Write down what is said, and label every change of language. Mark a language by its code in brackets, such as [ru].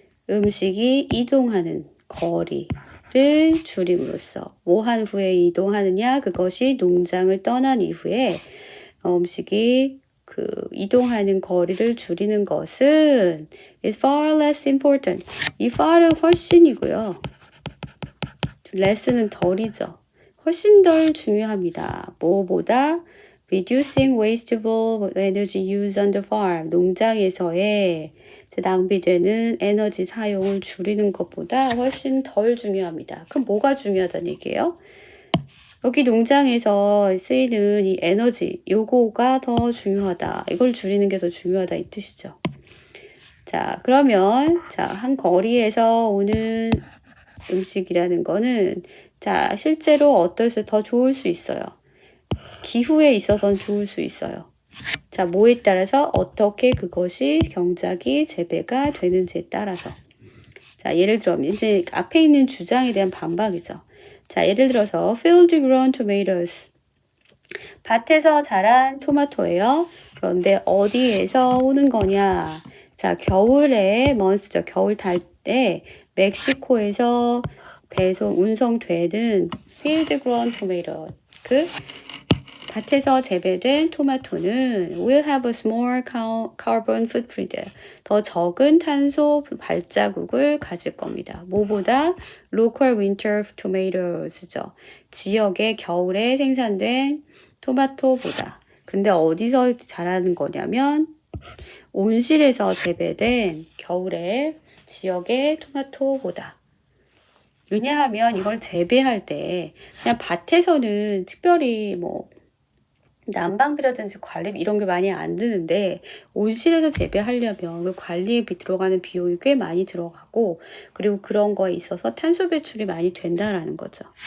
[ko] 음식이 이동하는 거리를 줄임으로써 뭐 한 후에 이동하느냐? 그것이 농장을 떠난 이후에 음식이 그 이동하는 거리를 줄이는 것은 [en] is far less important. [ko] 이 far은 훨씬이고요. less는 덜이죠. 훨씬 덜 중요합니다. 뭐보다 [en] reducing wasteful energy use on the farm. [ko] 농장에서의 낭비되는 에너지 사용을 줄이는 것보다 훨씬 덜 중요합니다. 그럼 뭐가 중요하다는 얘기예요? 여기 농장에서 쓰이는 이 에너지, 요거가 더 중요하다. 이걸 줄이는 게 더 중요하다 이 뜻이죠. 자, 그러면 자, 한 거리에서 오는 음식이라는 거는 자, 실제로 어떨 더 좋을 수 있어요. 기후에 있어서는 좋을 수 있어요. 자, 뭐에 따라서 어떻게 그것이 경작이 재배가 되는지에 따라서. 자, 예를 들면 이제 앞에 있는 주장에 대한 반박이죠. 자, 예를 들어서 [en] field grown tomatoes. [ko] 밭에서 자란 토마토예요. 그런데 어디에서 오는 거냐? 자, 겨울에 month죠. 겨울 달 때 멕시코에서 운송되는 [en] field grown tomato. [ko] 그 밭에서 재배된 토마토는 [en] will have a small carbon footprint. [ko] 더 적은 탄소 발자국을 가질 겁니다. 뭐보다 [en] local winter tomatoes죠. [ko] 지역의 겨울에 생산된 토마토보다. 근데 어디서 자라는 거냐면 온실에서 재배된 겨울에 지역의 토마토보다. 왜냐하면 이걸 재배할 때 그냥 밭에서는 특별히 뭐 난방비라든지 관리비 이런 게 많이 안 드는데 온실에서 재배하려면 그 관리에 들어가는 비용이 꽤 많이 들어가고 그리고 그런 거에 있어서 탄소 배출이 많이 된다라는 거죠.